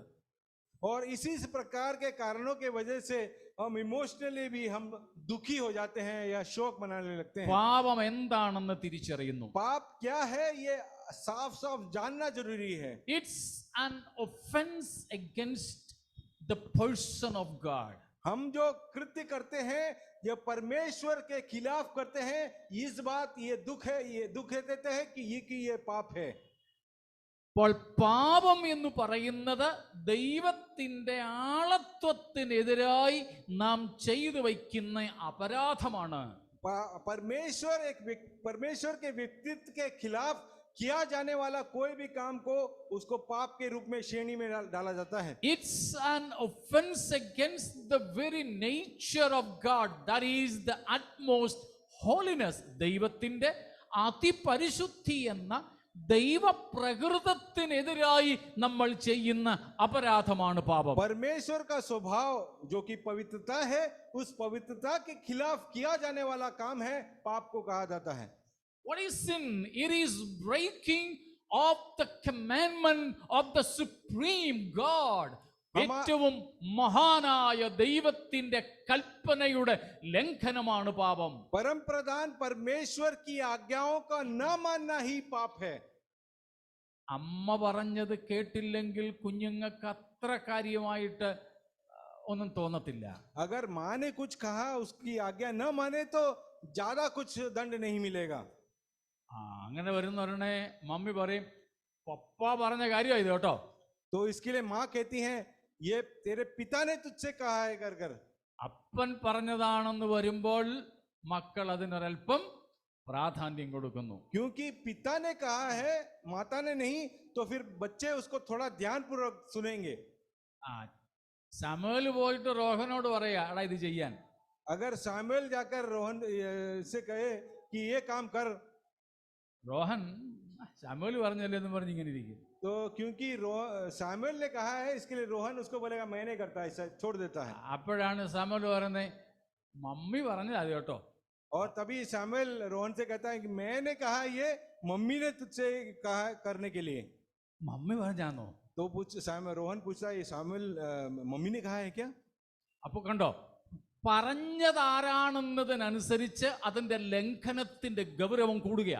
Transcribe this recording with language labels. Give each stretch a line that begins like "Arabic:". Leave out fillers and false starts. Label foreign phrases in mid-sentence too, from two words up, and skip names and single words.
Hindi: और इसी प्रकार के कारणों के वजह से हम इमोशनली भी हम दुखी हो जाते हैं या शोक मनाने लगते हैं।
Malayalam: പാപം എന്താണെന്ന് തിരിച്ചറിയുന്നു.
Hindi: पाप क्या है ये साफ साफ जानना जरूरी है।
English: ഇറ്റ്സ് an offense against the person of God.
Hindi: हम जो कृत्य करते हैं ये परमेश्वर के खिलाफ करते हैं, इस बात ये दुख है, ये दुख देते हैं कि ये पाप है।
Malayalam: അപ്പോൾ പാപം എന്ന് പറയുന്നത് ദൈവത്തിന്റെ ആളത്വത്തിനെതിരായി നാം ചെയ്തു വയ്ക്കുന്ന അപരാധമാണ്.
Hindi: परमेश्वर के व्यक्तित्व के खिलाफ किया जाने वाला कोई भी काम को उसको पाप के रूप में श्रेणी में डाला जाता है।
English: It's an offense against the very nature of God, that is the utmost holiness.
Malayalam: ദൈവത്തിന്റെ അതിപരിശുദ്ധി എന്ന ദൈവപ്രകൃതത്തിനെതിരായി നമ്മൾ ചെയ്യുന്ന അപരാധമാണ് പാപം.
Hindi: परमेश्वर का स्वभाव जो कि पवित्रता है, उस पवित्रता के खिलाफ किया जाने वाला काम है, पाप को कहा जाता है।
English: What is sin? It is breaking of the commandment of the supreme God.
Malayalam: ഏറ്റവും മഹാനായ ദൈവത്തിന്റെ കൽപ്പനയുടെ ലംഘനമാണ് പാപം.
Hindi: परम प्रधान परमेश्वर की आज्ञाओं का न मानना ही पाप है।
Malayalam: അമ്മ പറഞ്ഞത് കേട്ടില്ലെങ്കിൽ കുഞ്ഞുങ്ങൾക്ക് അത്ര കാര്യമായിട്ട് ഒന്നും തോന്നത്തില്ല.
Hindi: अगर माँ ने कुछ कहा उसकी आज्ञा न माने तो ज्यादा कुछ दंड नहीं मिलेगा।
Malayalam: അങ്ങനെ വരുന്നവരുടെ മമ്മി പറയും പപ്പ പറഞ്ഞ കാര്യമാണ് ഇത് കേട്ടോ.
Hindi: तो इसके लिए माँ कहती हैं ये तेरे पिता ने तुझसे कहा है कर कर।
Malayalam: അപ്പൻ പറഞ്ഞതാണെന്ന് വരുമ്പോൾ മക്കൾ അതിനൊരൽപ്പം പ്രാധാന്യം കൊടുക്കുന്നു.
Hindi: क्योंकि पिता ने कहा है माता ने नहीं, तो फिर बच्चे उसको थोड़ा ध्यान पूर्वक सुनेंगे।
Malayalam: ശമൂവേൽ പോയിട്ട് റോഹനോട് പറയാ എടാ ഇത് ചെയ്യാൻ.
Hindi: अगर सामुएल जाकर रोहन से कहे कि ये काम कर,
Malayalam: റോഹൻ ശമൂവേൽ പറഞ്ഞല്ലേ എന്ന് പറഞ്ഞ് ഇങ്ങനെ ഇരിക്കും.
Hindi: तो क्योंकि सामुएल ने कहा है इसके लिए रोहन उसको बोलेगा मैं नहीं करता, ऐसा छोड़ देता है।
Malayalam: അപ്പോഴാണ് ശമൂവേൽ പറയുന്നത് മമ്മി പറഞ്ഞത് അത് കേട്ടോ.
Hindi: और तभी सामुएल रोहन से कहता है कि मैंने कहा ये मम्मी ने तुझसे कहा करने के लिए।
Malayalam: മമ്മി പറഞ്ഞാന്നോ?
Hindi: तो रोहन पूछता है ये सामुएल मम्मी ने कहा है क्या?
Malayalam: അപ്പൊ കണ്ടോ, പറഞ്ഞതാരാണെന്നതിനനുസരിച്ച് അതിന്റെ ലംഘനത്തിന്റെ ഗൗരവം കൂടുകയാ.